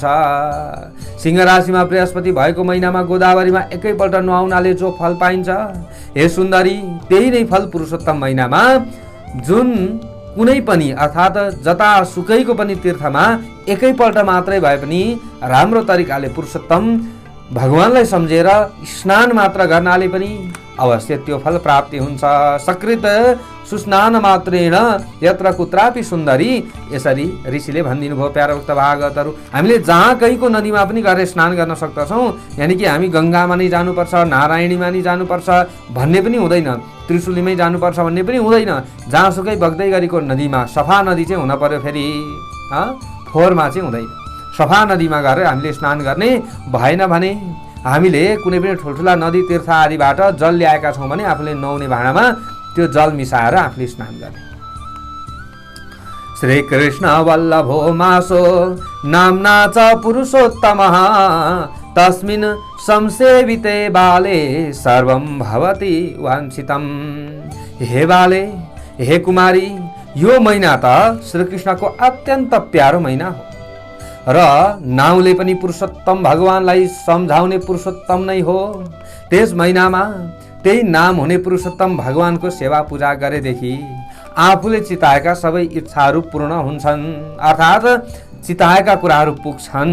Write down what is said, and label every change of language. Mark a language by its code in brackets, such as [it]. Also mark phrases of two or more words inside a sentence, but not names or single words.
[ne] सिंह राशिमा बृहस्पति भएको महिनामा गोदावरीमा एकैपल्ट नुहाउनाले जो फल पाइन्छ, हे सुन्दरी, त्यही नै फल पुरुषोत्तम महिनामा जुन कुनै पनि अर्थात् जता सुकैको पनि तीर्थमा एकैपल्ट मात्रै भए पनि राम्रो तरिकाले पुरुषोत्तम भगवानलाई सम्झेर स्नान मात्र गर्नाले पनि अवश्य त्यो फल प्राप्ति हुन्छ। [sa] सकृत सुस्नान मात्रेण यत्र कुत्रापि सुन्दरी, [ne] यसरी ऋषिले भनिदिनु भयो। प्यारा भक्त भागवतहरू, हामीले जहाँ कहीँको नदीमा पनि गएर स्नान गर्न सक्दछौँ, यानि कि हामी गङ्गामा नै जानुपर्छ, नारायणीमा नै जानुपर्छ भन्ने पनि हुँदैन, त्रिशुलीमै जानुपर्छ भन्ने पनि हुँदैन। जहाँसुकै बग्दै गरेको नदीमा सफा नदी चाहिँ हुन पर्यो, फेरि फोहोरमा चाहिँ हुँदैन। सफा नदीमा गएर हामीले स्नान गर्ने भएन भने हामीले कुनै पनि ठुल्ठुला नदी तीर्थ आदिबाट जल ल्याएका छौँ भने आफूले नुहाउने भाँडामा त्यो जल मिसाएर आफूले स्नान गर्ने। [sa] श्री कृष्ण वल्लभो मासो नाम्ना च पुरुषोत्तमः तस्मिन् संसेविते बाले सर्वं भवति वाञ्छितम्। [ne] हे बाले, हे कुमारी, यो महिना त श्रीकृष्णको अत्यन्त प्यारो महिना हो र नाउँले पनि पुरुषोत्तम भगवानलाई सम्झाउने पुरुषोत्तम नै हो। त्यस महिनामा त्यही नाम हुने पुरुषोत्तम भगवानको सेवा पूजा गरेदेखि आफूले चिताएका सबै इच्छाहरू पूर्ण हुन्छन्, अर्थात् चिताएका कुराहरू पुग्छन्।